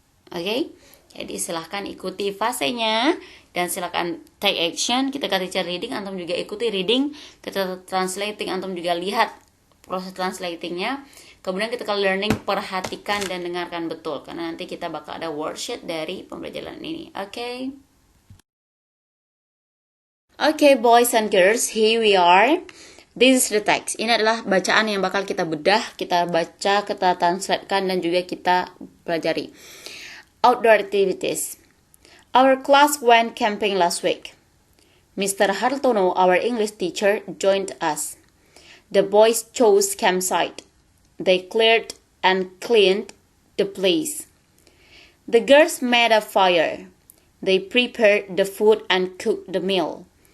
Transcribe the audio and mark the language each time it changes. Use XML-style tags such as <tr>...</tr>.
<id>Oke, jadi silahkan ikuti fasenya dan silahkan</id> <en>take action.</en> <id>Kita teacher reading, antum juga ikuti reading. Kita translating, antum juga lihat proses translatingnya. Kemudian kita learning, perhatikan dan dengarkan betul, karena nanti kita bakal ada worksheet dari pembelajaran ini.</id> <en>Okay, boys and girls, here we are. This is the text.</en> <id>Ini adalah bacaan yang bakal kita bedah, kita baca, kita translatekan dan juga kita pelajari.</id> <en>Outdoor activities. Our class went camping last week. Mr. Hartono, our English teacher, joined us. The boys chose campsite. They cleared and cleaned the place. The girls made a fire. They prepared the food and cooked the meal.</en>